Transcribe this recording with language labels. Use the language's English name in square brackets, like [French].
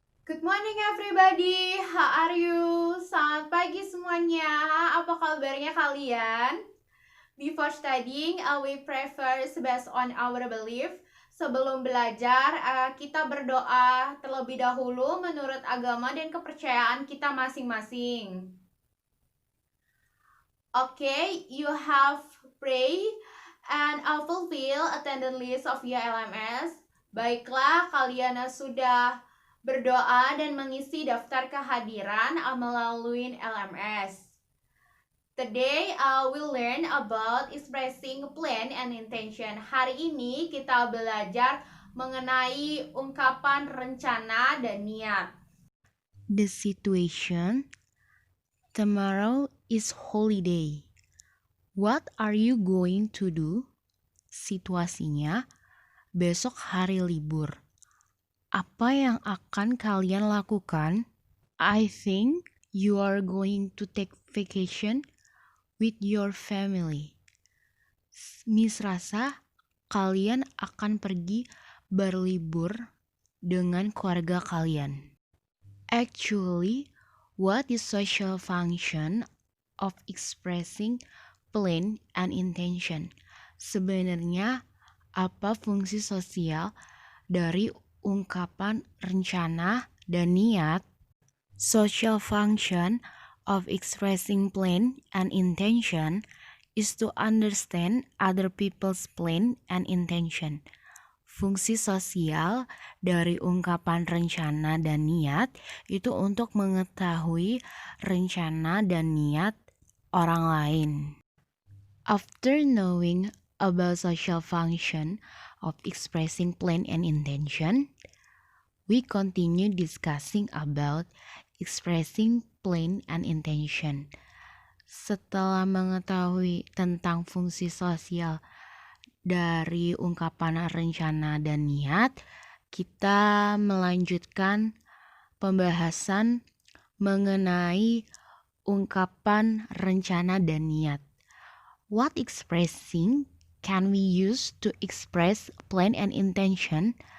[English] Good morning everybody, how are you? [Indonesian] Selamat pagi semuanya, apa kabarnya kalian? [English] Before studying, we prefer based on our belief. [Indonesian] Sebelum belajar, kita berdoa terlebih dahulu menurut agama dan kepercayaan kita masing-masing. [English] Okay, you have pray and fulfill attendance list of your LMS. [Indonesian] Baiklah, kalian sudah berdoa dan mengisi daftar kehadiran melalui LMS. [English] Today we'll learn about expressing plan and intention. [Indonesian] Hari ini kita belajar mengenai ungkapan rencana dan niat. [English] The situation. Tomorrow is holiday. What are you going to do? [Indonesian] Situasinya, besok hari libur. Apa yang akan kalian lakukan? [English] I think you are going to take vacation with your family. [Indonesian] Miss rasa kalian akan pergi berlibur dengan keluarga kalian. [English] Actually, what is social function of expressing plan and intention? [Indonesian] Sebenarnya, apa fungsi sosial dari ungkapan rencana dan niat? [English] Social function of expressing plan and intention is to understand other people's plan and intention. [Indonesian] Fungsi sosial dari ungkapan rencana dan niat itu untuk mengetahui rencana dan niat orang lain. [English] After knowing about social function of expressing plan and intention, we continue discussing about expressing plan and intention. [Indonesian] Setelah mengetahui tentang fungsi sosial dari ungkapan rencana dan niat, kita melanjutkan pembahasan mengenai ungkapan rencana dan niat. [English] What expressing can we use to express plan and intention?